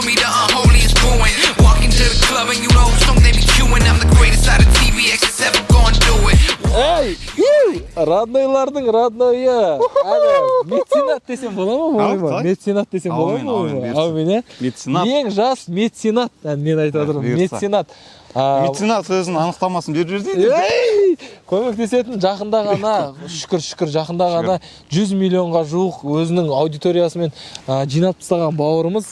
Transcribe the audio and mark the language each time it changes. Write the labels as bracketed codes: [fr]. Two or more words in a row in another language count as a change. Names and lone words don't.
[en] me the unholy is booing walking to the club and you know who song they be queuing I'm the greatest out of TVX that's ever gonna do it. [kk] Эй, роднойлардың роднойы. Меценат десем бола ма? Меценат десем бола ма? Әумин, меценат. Ең жас меценат. Мен айтып отырмын, меценат. Меценат өзінің анықтамасын беріп жүрді. Көмектесетін жақында ғана, шүкір жақында ғана 100 миллионға жуық өзінің аудиториясымен жинап тастаған бауырымыз.